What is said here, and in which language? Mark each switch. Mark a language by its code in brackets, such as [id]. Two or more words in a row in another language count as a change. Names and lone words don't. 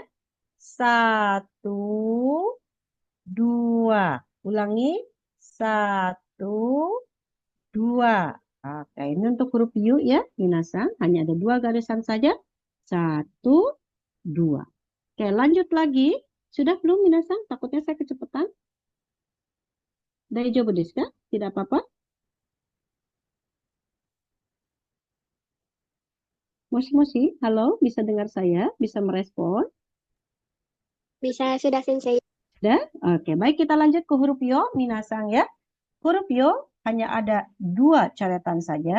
[id] 1, 2. Ulangi. 1, 2. Oke, ini untuk huruf Yu ya, minasan. Hanya ada 2 garisan saja. 1, 2. Oke, lanjut lagi. Sudah belum minasan? Takutnya saya kecepatan. [ja] 大丈夫ですか? [id] Tidak apa-apa. Moshi, halo, bisa dengar saya? Bisa merespon? Bisa, sudah Sensei. Sudah? Oke, baik kita lanjut ke huruf Yo, minasan ya. Huruf Yo hanya ada 2 coretan saja.